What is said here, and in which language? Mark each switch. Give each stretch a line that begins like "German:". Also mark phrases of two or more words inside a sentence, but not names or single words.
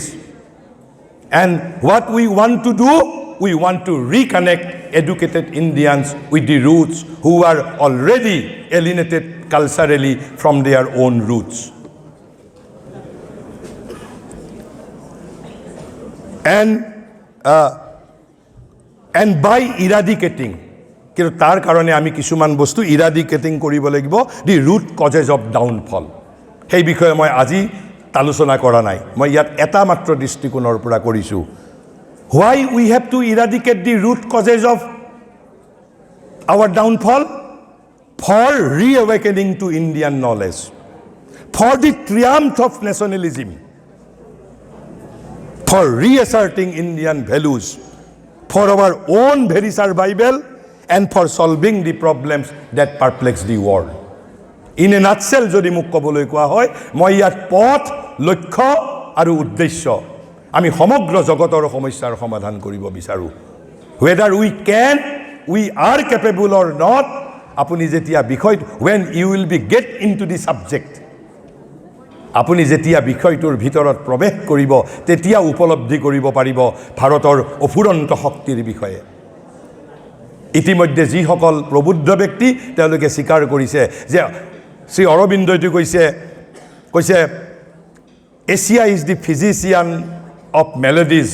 English: And what we want to do, we want to reconnect educated Indians with the roots who are already alienated culturally from their own roots. And by eradicating,
Assamese: কিন্তু তাৰ কাৰণে আমি কিছুমান বস্তু ইৰাডিকেটিং কৰিব লাগিব দি
English: root causes of downfall
Assamese: সেই বিষয়ে মই আজি আলোচনা কৰা নাই মই ইয়াত এটা মাত্ৰ দৃষ্টিকোণৰ পৰা কৰিছোঁ
English: why we have to eradicate the root causes of our downfall for reawakening to Indian knowledge for the triumph of nationalism for reasserting Indian values for our own very survival and for solving the problems that perplex the world. In a nutshell,
Assamese: যদি মোক ক'বলৈ কোৱা হয় মই ইয়াত পথ লক্ষ্য আৰু উদ্দেশ্য আমি সমগ্ৰ জগতৰ সমস্যাৰ সমাধান কৰিব বিচাৰো
English: whether we are capable or not
Assamese: আপুনি যেতিয়া বিষয়
English: when you will be get into the subject
Assamese: আপুনি যেতিয়া বিষয়টোৰ ভিতৰত প্ৰৱেশ কৰিব তেতিয়া উপলব্ধি কৰিব পাৰিব ভাৰতৰ অফুৰন্ত শক্তিৰ বিষয়ে ইতিমধ্যে যিসকল প্ৰবুদ্ধ ব্যক্তি তেওঁলোকে স্বীকাৰ কৰিছে যে শ্ৰী অৰবিন্দইটো কৈছে
English: Asia is the physician of melodies